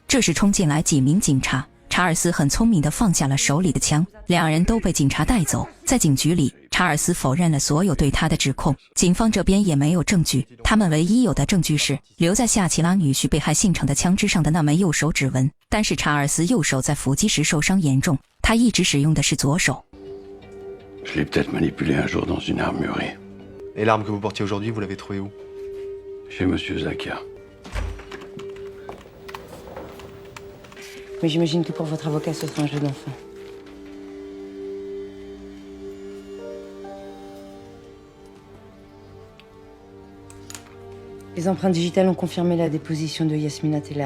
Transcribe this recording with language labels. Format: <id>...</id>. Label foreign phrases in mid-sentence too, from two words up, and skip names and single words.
<zh>这时冲进来几名警察，查尔斯很聪明地放下了手里的枪，两人都被警察带走。在警局里，查尔斯否认了所有对他的指控，警方这边也没有证据，他们唯一有的证据是留在夏奇拉女婿被害现场的枪支上的那枚右手指纹，但是查尔斯右手在伏击时受伤严重，他一直使用的是左手。</zh> <fr>Je l'ai peut-être manipulé un jour dans une armurerie. Et l'arme que vous portiez aujourd'hui, vous l'avez trouvée où? Chez Monsieur Zakia. Mais j'imagine que pour votre avocat, ce sera un jeu d'enfant. Les empreintes digitales ont confirmé la déposition de Yasmina Tellar.</fr>